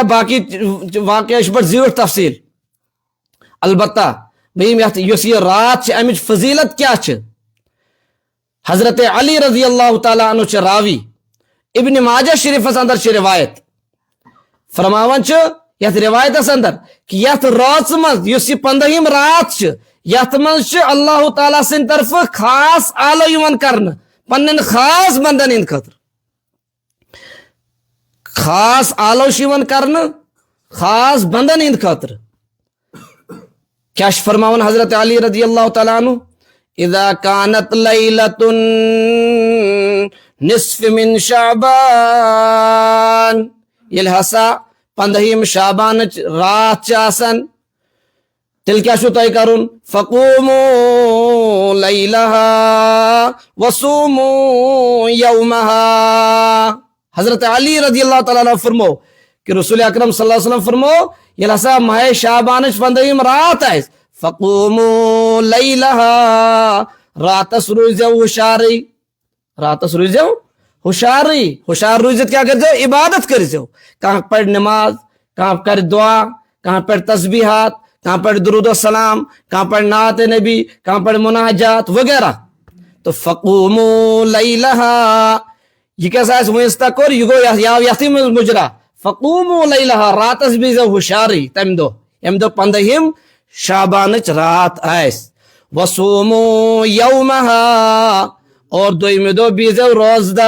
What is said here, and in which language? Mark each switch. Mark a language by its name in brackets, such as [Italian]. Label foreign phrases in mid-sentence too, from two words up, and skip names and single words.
[Kashmiri] باقی واقعہ چھِ بڑٕ زیٖٹھ تفصیل، البتہ بہم یتھ یُس یہ رات چھِ امِچ فضیلت کیا چھِ۔ حضرت علی [Arabic] رضی اللہ تعالیٰ عنہ [Kashmiri] چھِ راوی، ابن ماجہ شریفس اندر چھِ روایت، فرماوان چھِ یتھ روایتس اندر کہ یتھ رٲژ منٛز یُس یہ 15ہِم رات چھِ، یتھ منٛز چھِ اللہ تعالیٰ سٕنٛدِ طرفہٕ خاص آلو یِوان کرنہٕ پننٮ۪ن خاص بندن ہٕنٛدِ خٲطرٕ، خاص آلو چھِ یِوان کرنہٕ خاص بندن ہٕنٛدِ خٲطرٕ۔ کیا چھِ فرماوان حضرت علی [Arabic] رضی اللہ تعالیٰ عنہ، اذا كانت لیلۃ نصف من شعبان، [Kashmiri] ییٚلہِ ہسا 15ہِم شعبانٕچ رات چھِ آسان، تیٚلہِ کیٛاہ چھُو تۄہہِ کرُن؟ [Arabic] فقوموا لیلہا وصوموا یومہا۔ [Kashmiri] حضرت علی [Arabic] رضی اللہ تعالیٰ عنہ [Kashmiri] فرمو کہ رسول اکرم [Arabic] صلی اللہ علیہ وسلم [Kashmiri] فرمو ییٚلہِ ہسا ماہِ شعبانٕچ 15ہِم رات آسہِ، [Arabic] فقوموا لیلہا، [Kashmiri] راتس روٗزِو ہُشارٕے، راتس روٗزِو ہُشارٕے، ہُشار روٗزِتھ کیٛاہ کٔرۍزیو؟ عبادت کٔرۍزیو، کانٛہہ پرِ نماز، کانٛہہ کرِ دعا، کانٛہہ پرِ تسبیحات، کانٛہہ پرِ درود السلام، کانٛہہ پرِ نعت نبی، کانٛہہ پرِ مناجات وغیرہ۔ تو [Arabic] فقوموا لیلہا، [Kashmiri] یہ کیٛاہ سا آسہِ وۄنۍ تہ کوٚر، یہِ گوٚو یہِ آو یتھٕے منٛز مُجرا۔ [Arabic] فقوموا لیلہا، [Kashmiri] راتس بیٖزیو ہُشارٕے تمہِ دۄہ، ییٚمہِ دۄہ 15ہِم شعبانٕچ رات آسہِ۔ [Arabic] وصوموا یومہا، [Kashmiri] اور دوٚیمہِ دۄہ بیٖزیو روزدر۔